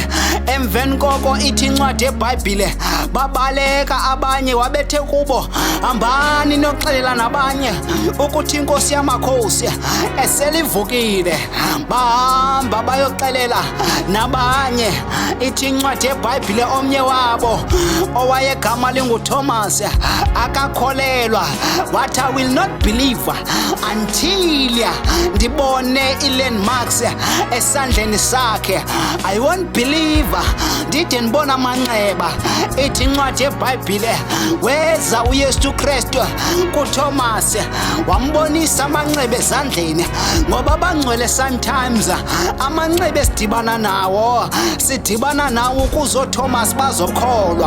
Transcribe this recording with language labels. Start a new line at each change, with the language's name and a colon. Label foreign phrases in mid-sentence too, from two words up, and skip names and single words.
Xhosa: Emveni koko ithi incwadi yeBhayibhile babaleka abanye wabethe kubo hambani noxelela nabanye ukuthi inkosi yamakhosi eselivukile. Bahamba bayoxelela nabanye. Ithi incwadi yeBhayibhile omnye wabo owayegama linguThomas akakholelwa wathi
English: I will not believe until
Xhosa: ndibone i-landmarks esandleni sakhe.
English: I won't believe
Xhosa: ndide ndibona amanxeba. Ithi incwadi yeBhayibhile weza uYesu Kristu kuThomas wambonisa amanxeba ezandleni ngoba abangcwele sometimes amanxeba esidibana nawo ukuze uThomas bazokholwa.